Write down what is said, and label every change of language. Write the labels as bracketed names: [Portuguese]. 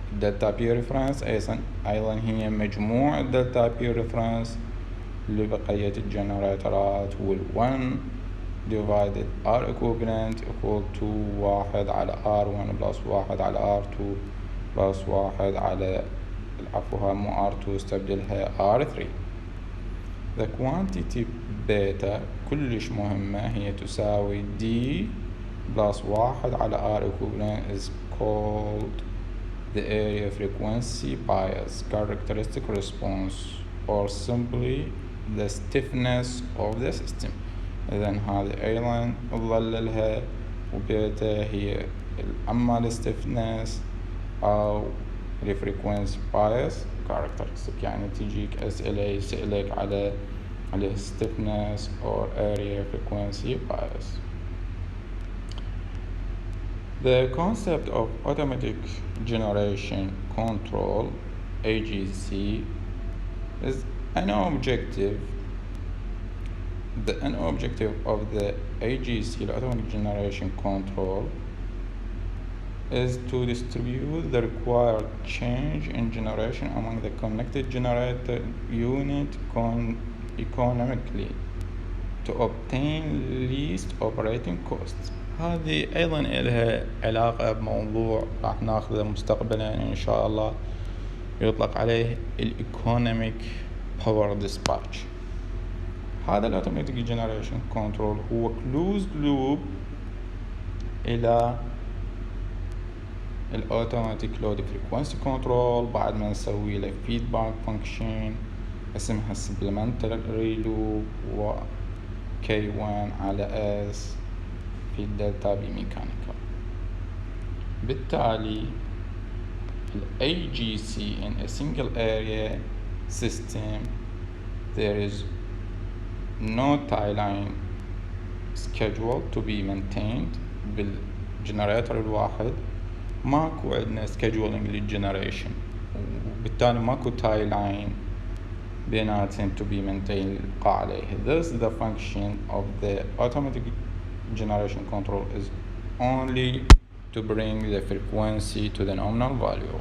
[Arabic] الدلتا بي ريفرنس ايضا هي مجموع الدلتا بي ريفرنس لبقية الجنراتورات وال1 [English] divided R equivalent equal to [Arabic] 1 على R1 plus 1 على R2 plus 1 على عفوا مو R2 استبدلها R3. [English] the quantity beta [Arabic] كلش مهمة هي تساوي [English] D plus 1 على R equivalent is called the area frequency bias characteristic response or simply the stiffness of the system. [Arabic] إذن هذه أيضا نظللها وبيتا هي أما ال stiffness أو ال frequency bias characteristic. يعني تجيك أسئلة يسألك على [English] stiffness or area frequency bias. The concept of automatic generation control AGC is an objective. An objective of the AGC, the automatic generation control, is to distribute the required change in generation among the connected generator unit economically to obtain least operating costs. [Arabic] هذه أيضا لها علاقة بموضوع راح ناخذه مستقبلا إن شاء الله يطلق عليه economic power dispatch. هذا الأوتوماتيك جنريشن كنترول هو closed loop إلى الأوتوماتيك لود فريكوانسي كنترول بعد ما نسوي له فيدباك فانكشن اسمها supplementary loop و K1 على S في الدلتا بي ميكانيكال. بالتالي ال [English] AGC in a single area system there is no tie line schedule to be maintained. [Arabic] بالجنراتور الواحد ماكو عندنا scheduling للجنريشن وبالتالي ماكو tie line بيناتهم [English] to be maintained [Arabic] يلقى عليه. [English] Thus the function of the automatic generation control is only to bring the frequency to the nominal value.